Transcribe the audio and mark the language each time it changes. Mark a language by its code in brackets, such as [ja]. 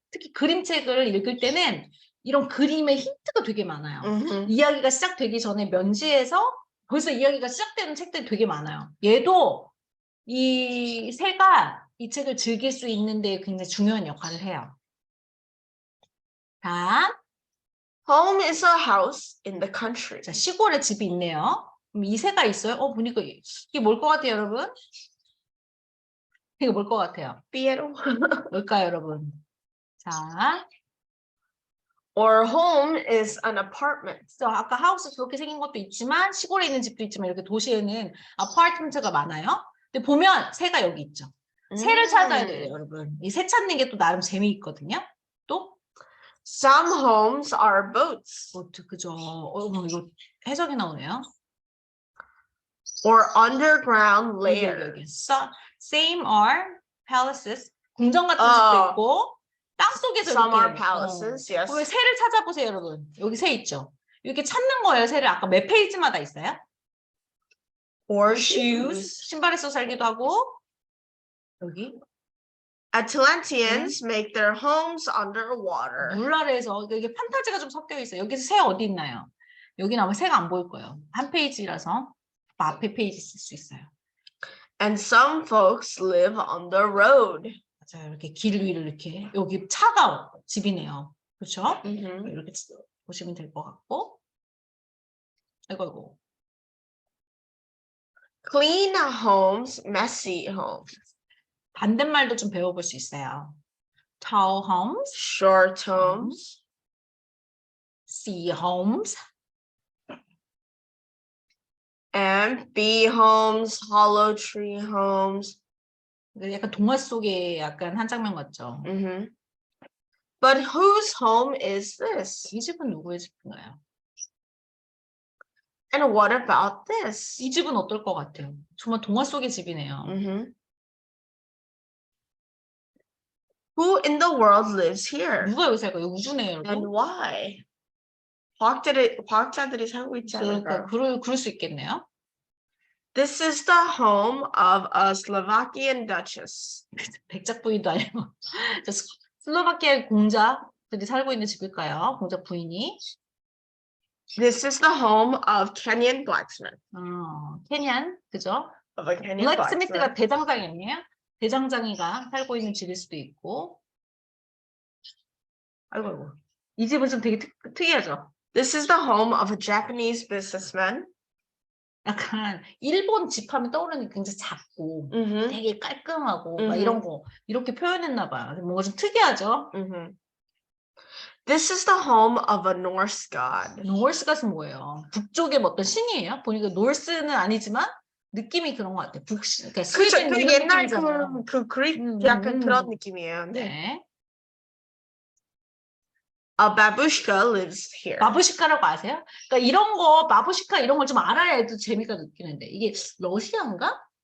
[ko] 특히 그림책을 읽을 때는 이런 그림의 힌트가 되게 많아요. 이야기가 시작되기 전에 면시에서 벌써 이야기가 시작되는 책들이 되게 많아요. 얘도 이 새가 이 책을 즐길 수 있는 데 굉장히 중요한 역할을 해요. 자, [en] Home is a house in the country. [ko] 자, 시골에 집이 있네요. 그럼 이 새가 있어요? 보니까 이게 뭘 것 같아요, 여러분? 이게 뭘 것 같아요? 삐에로. 뭘까요, 여러분? 자, [en] Or home is an apartment. [ko] 그래서 아까 하우스 그렇게 생긴 것도 있지만 시골에 있는 집도 있지만 이렇게 도시에는 아파트먼트가 많아요. 근데 보면 새가 여기 있죠. 새를 찾아야 돼요, 여러분. 이 새 찾는 게 또 나름 재미있거든요. 또 [en] Some homes are boats. [ko] 보트 그죠. 이거 해석이 나오네요. [en] Or underground [ko] 여기, [en] layers. Same are palaces. [ko] 궁전 같은 집도 있고 땅 속에서 [en] Some are [ko] 이렇게 [en] palaces, yes. [ko] 그럼 새를 찾아보세요, 여러분. 여기 새 있죠. 이렇게 찾는 거예요, 새를. 아까 몇 페이지마다 있어요? [en] Or shoes. [ko] 신발에서 살기도 하고 여기 [en] Atlanteans make their homes underwater. [ko] 물 아래에서 이게 판타지가 좀 섞여 있어요. 여기서 새 어디 있나요? 여기는 아마 새가 안 보일 거예요. 한 페이지라서 앞에 페이지 쓸 수 있어요. [en] And some folks live on the road. [ko] 맞아요. 이렇게 길 위를 이렇게 여기 차가 집이네요. 그렇죠? 이렇게 보시면 될 것 같고. 아이고. [en] Clean homes, messy homes. [ko] 반대말도 좀 배워볼 수 있어요. [en] Tall homes, Short homes. sea homes, Empty homes, hollow tree homes. [ko] 약간 동화 속의 약간 한 장면 같죠? [en] But whose home is this? [ko] 이 집은 누구의 집인가요? [en] And what about this? [ko] 이 집은 어떨 것 같아요? 정말 동화 속의 집이네요. [en] Who in the world lives here? [ko] 누가 여기 살까요? 우주네요, [en] And [ko] 여러분. [en] why? [ko] 과학자들이 살고 있지 않을까요? 그럴 수 있겠네요. [en] This is the home of a Slovakian duchess. [ko] 백작 부인도 아니고 슬로바키아 공자들이 살고 있는 집일까요? 공자 부인이. [en] This is the home of Kenyan blacksmith. [ko] 케니안, 그죠? [en] Of a Kenyan [ko] 블랙스미스가 [en] blacksmith. [ko] 대장장이 아니에요? 대장장이가 살고 있는 집일 수도 있고. 아이고. 이 집은 좀 되게 특이하죠? [en] This is the home of a Japanese businessman. [ko] 약간 일본 집 하면 떠오르는 게 굉장히 작고 되게 깔끔하고 막 이런 거 이렇게 표현했나 봐요. 뭔가 좀 특이하죠? [en] This is the home of a Norse god. [ko] 노르스 갓은 뭐예요? 북쪽의 뭐 어떤 신이에요? 보니까 노르스는 아니지만 느낌이 그런 것 같아요. 북신, 그러니까 그렇죠. 스웨덴 그 이런 옛날 느낌이잖아요. 그 그릭 약간 그런 느낌이에요. 네. 네. [en] A babushka lives here. [ko] 마부시카라고 아세요? 그러니까 이런 거 마부시카 이런 걸 좀 알아야 또 재미가 느끼는데 이게 러시아인가?